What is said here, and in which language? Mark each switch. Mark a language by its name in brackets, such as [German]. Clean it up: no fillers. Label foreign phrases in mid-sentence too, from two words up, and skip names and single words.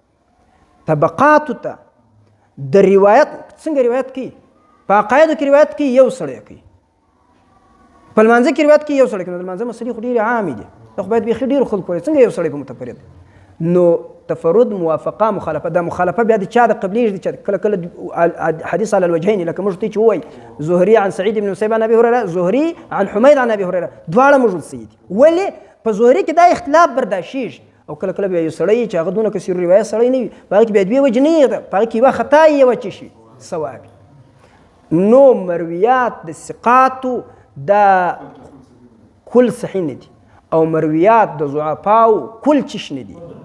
[Pashto] طبقاتو ته د روایت څنګه روایت کوي په عقایدو کې روایت کوي یو سړی کوي په لمانځه کې روایت کوي یو سړی کوي د لمانځه مسلې خو ډېرې عامې دي دا خو باید بیخي ډېرو خلکو کولی څنګه یو سړی په متفرد نو تفرد موافقه مخالفه دا مخالفه بیا د چا د قبلې دي چې کله حدیث [Arabic] على الوجهين [Pashto] لکه موږ ته چې وایي زهري عن سعید بن مسیب عن ابي هريره زهري عن حمید عن ابي هريره دواړه موجود سي ولې په زهري کې دا اختلاف برداشتېږي او کله کله بیا یو سړی چې هغه دونه کثیر روایت سړی نه وي په هغه کې بیا دوې وجې نه وي په هغه کې یوه خطا یې یوه څه شي صواب. نو مرویات د ثقاتو دا کل صحیح نه دي او مرویات د ضعفاو کل چش نه دي.